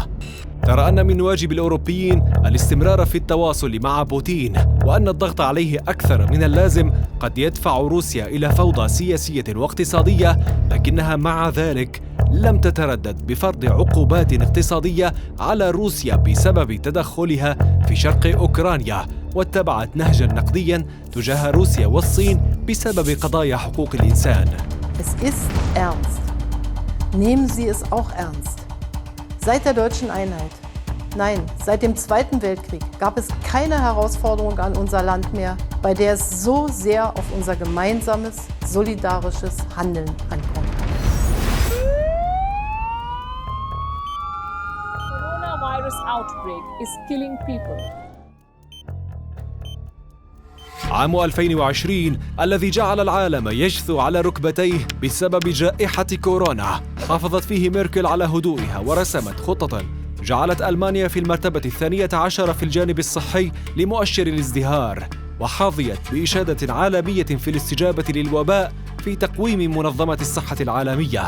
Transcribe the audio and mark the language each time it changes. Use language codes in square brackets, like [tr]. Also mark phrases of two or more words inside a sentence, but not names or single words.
[ar] ترى أن من واجب الأوروبيين الاستمرار في التواصل مع بوتين، وأن الضغط عليه أكثر من اللازم قد يدفع روسيا إلى فوضى سياسية واقتصادية، لكنها مع ذلك لم تتردد بفرض عقوبات اقتصادية على روسيا بسبب تدخلها في شرق أوكرانيا، واتبعت نهجاً نقدياً تجاه روسيا والصين بسبب قضايا حقوق الإنسان. [de] Es ist ernst. Nehmen Sie es auch ernst. Seit der deutschen Einheit, nein, seit dem Zweiten Weltkrieg gab es keine Herausforderung an unser Land mehr, bei der es so sehr auf unser gemeinsames, solidarisches Handeln ankommt. [en] Coronavirus outbreak is killing people. [ar] عام 2020 الذي جعل العالم يجثو على ركبتيه بسبب جائحة كورونا، حافظت فيه ميركل على هدوئها ورسمت خطة جعلت ألمانيا في المرتبة 12 في الجانب الصحي لمؤشر الازدهار، وحظيت بإشادة عالمية في الاستجابة للوباء في تقويم منظمة الصحة العالمية.